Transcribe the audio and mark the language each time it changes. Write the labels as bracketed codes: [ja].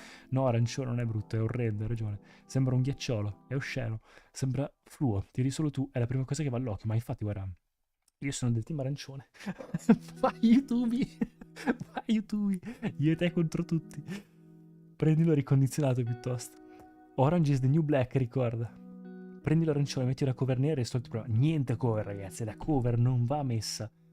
[it] No, arancione non è brutto, è orrendo, hai ragione. Sembra un ghiacciolo, è osceno. Sembra fluo, tiri solo tu, è la prima cosa che va all'occhio. Ma infatti, guarda, io sono del team arancione. Vai YouTube, vai YouTube, io e te contro tutti. Prendilo ricondizionato piuttosto. [en] Orange is the new black, [it] ricorda. Prendi l'arancione, metti una cover nera e sto il problema. Niente cover, ragazzi, la cover non va messa.